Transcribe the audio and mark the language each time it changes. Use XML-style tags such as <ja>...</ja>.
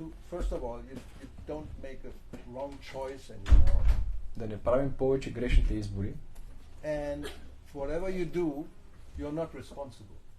<en>First of all, you don't make a wrong choice anymore.</en> <bg>Да не правим повече грешните избори.</bg> <en>And whatever you do, you're not responsible.</en>